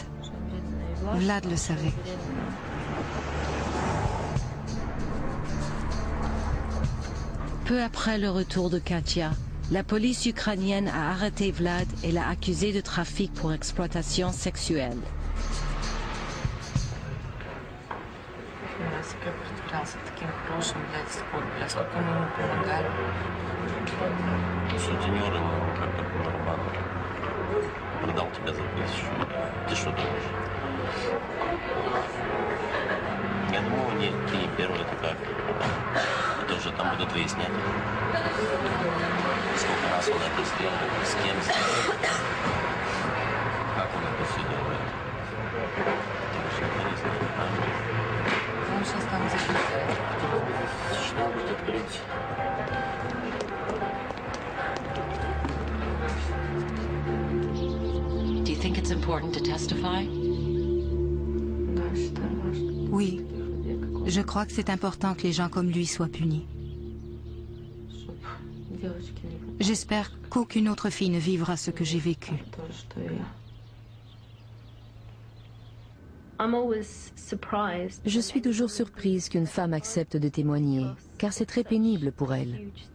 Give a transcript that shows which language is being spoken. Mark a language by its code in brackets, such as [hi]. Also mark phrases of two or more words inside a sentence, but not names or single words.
[fr] Vlad le savait. Peu après le retour de Katia, la police ukrainienne a arrêté Vlad et l'a accusé de trafic pour exploitation sexuelle. [ru] Продал тебя за 1000. Ты что думаешь? Я думал, нет, ты не первая такая. Это уже там будут выяснять. Сколько раз он это сделал, с кем сделал, как он это все делает. Это же никто не знает, правда? Он сейчас там записывает. Что-нибудь открыть. [en] Do you think it's important to testify? [fr] Oui, je crois que c'est important que les gens comme lui soient punis. J'espère qu'aucune autre fille ne vivra ce que j'ai vécu. Je suis toujours surprise qu'une femme accepte de témoigner, car c'est très pénible pour elle.